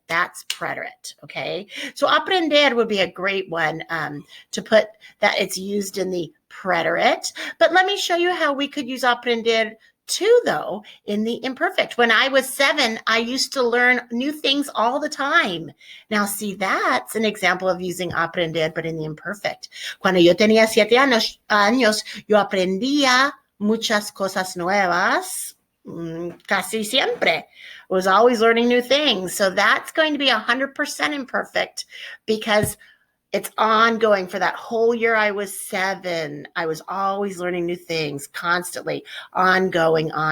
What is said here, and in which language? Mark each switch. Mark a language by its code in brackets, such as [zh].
[en] That's preterite, okay? So aprender would be a great one to put that it's used in the preterite. But let me show you how we could use aprender too, though, in the imperfect. When I was 7, I used to learn new things all the time. Now, see, that's an example of using aprender, but in the imperfect. [es] Cuando yo tenía 7 años, yo aprendía muchas cosas nuevas, casi siempre. [en] I was always learning new things. So that's going to be 100% imperfect because it's ongoing. For that whole year I was 7. I was always learning new things, constantly, ongoing.